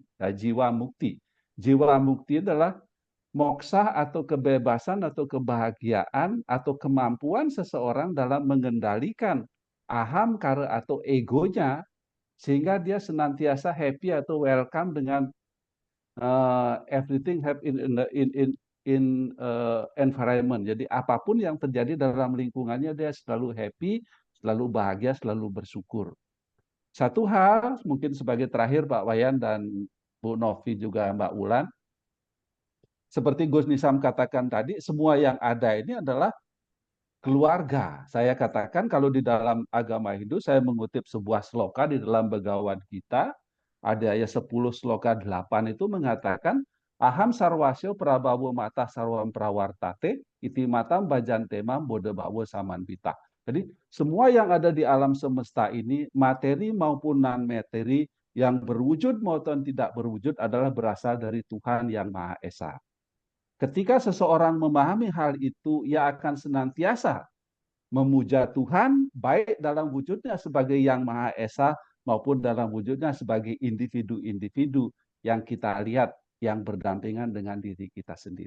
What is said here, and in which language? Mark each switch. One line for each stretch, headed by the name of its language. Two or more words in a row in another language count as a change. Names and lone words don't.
Indonesian: Nah, jiwa mukti. Jiwa mukti adalah moksa atau kebebasan atau kebahagiaan atau kemampuan seseorang dalam mengendalikan aham kara atau egonya sehingga dia senantiasa happy atau welcome dengan
English: everything have in environment.
Indonesian: Jadi apapun yang terjadi dalam lingkungannya dia selalu happy, selalu bahagia, selalu bersyukur. Satu hal mungkin sebagai terakhir Pak Wayan dan Bu Novi juga Mbak Wulan, seperti Gus Nisam katakan tadi, semua yang ada ini adalah keluarga. Saya katakan kalau di dalam agama Hindu, saya mengutip sebuah sloka di dalam Bhagavad Gita, ada ayat 10 sloka 8 itu mengatakan,
Sanskrit: Aham sarwasyo prabhawo mata sarwam prawartate, iti matam bajante mam bodha bhawa samanpita.
Indonesian: Jadi semua yang ada di alam semesta ini, materi maupun non-materi, yang berwujud maupun tidak berwujud adalah berasal dari Tuhan yang Maha Esa. Ketika seseorang memahami hal itu, ia akan senantiasa memuja Tuhan, baik dalam wujudnya sebagai Yang Maha Esa, maupun dalam wujudnya sebagai individu-individu yang kita lihat, yang berdampingan dengan diri kita sendiri.